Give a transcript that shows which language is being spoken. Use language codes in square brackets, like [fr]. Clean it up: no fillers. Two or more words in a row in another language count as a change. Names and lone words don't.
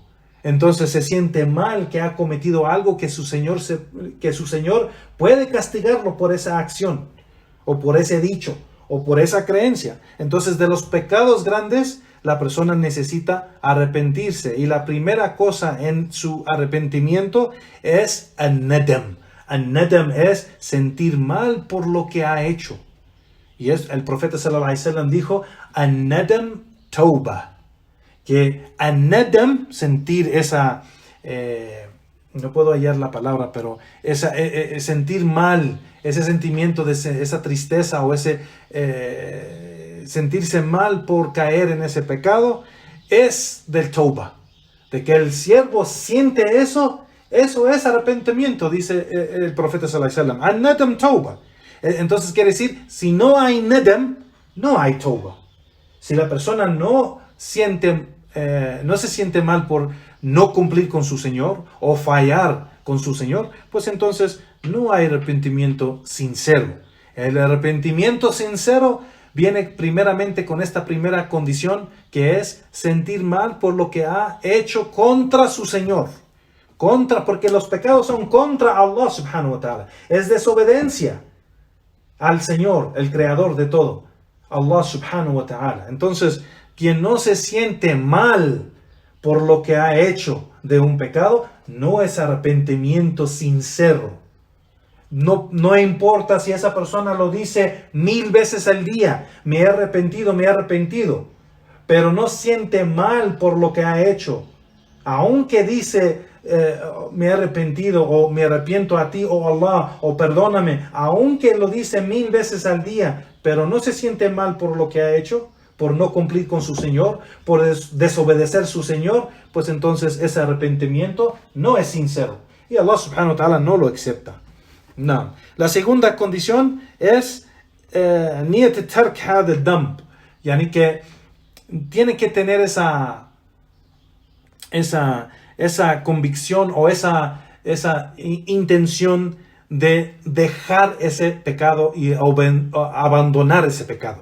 [es] Entonces se siente mal que ha cometido algo que su Señor puede castigarlo por esa acción o por ese dicho o por esa creencia. Entonces, de los pecados grandes, la persona necesita arrepentirse. Y la primera cosa en su arrepentimiento es an-nadam. An-nadam es sentir mal por lo que ha hecho. Y el profeta [ar] صلى الله عليه وسلم [es] dijo, [ar] الندم توبة. [es] Que an-nadam, sentir esa... no puedo hallar la palabra, pero sentir mal, ese sentimiento de esa tristeza o ese sentirse mal por caer en ese pecado, es del tauba. De que el siervo siente eso es arrepentimiento, dice el profeta [ar] صلى الله عليه وسلم. الندم توبة. [es] Entonces quiere decir, si no hay nadam, no hay tauba. Si la persona no se siente mal por no cumplir con su Señor o fallar con su Señor, pues entonces no hay arrepentimiento sincero. El arrepentimiento sincero viene primeramente con esta primera condición, que es sentir mal por lo que ha hecho contra su Señor. Porque los pecados son contra [ar] الله سبحانه وتعالى. [es] Es desobediencia al Señor, el creador de todo, [ar] الله سبحانه وتعالى. [es] Entonces, quien no se siente mal por lo que ha hecho de un pecado, no es arrepentimiento sincero. No importa si esa persona lo dice 1000 veces al día, me he arrepentido, pero no siente mal por lo que ha hecho. Aunque dice, me he arrepentido, o me arrepiento a ti, o Allah, o perdóname, aunque lo dice 1000 veces al día, pero no se siente mal por lo que ha hecho, por no cumplir con su Señor, por desobedecer su Señor, pues entonces ese arrepentimiento no es sincero. Y [ar] الله سبحانه وتعالى [es] no lo acepta. No. La segunda condición es [ar] نية ترك هذا الذنب, [es] yani que tiene que tener esa convicción o esa intención de dejar ese pecado y abandonar ese pecado.